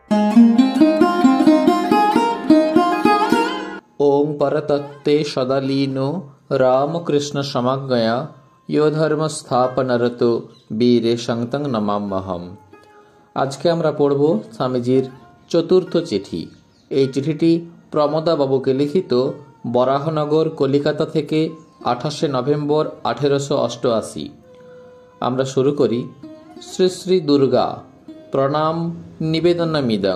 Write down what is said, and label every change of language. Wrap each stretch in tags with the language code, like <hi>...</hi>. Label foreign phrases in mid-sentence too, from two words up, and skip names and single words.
<sa>ओं परतत्ते सदालीनो रामकृष्ण समज्ञया यो धर्म स्थापनरतो বীরে সংতং নমাম্যহম।</sa> <bn>আজকে আমরা পড়ব স্বামীজির চতুর্থ চিঠি। এই চিঠিটি প্রমোদা বাবুকে লিখিত বরাহনগর কলিকাতা থেকে 28 নভেম্বর 1888। আমরা শুরু করি। শ্রী শ্রী দুর্গা প্রণাম নিবেদনমিদং।</bn>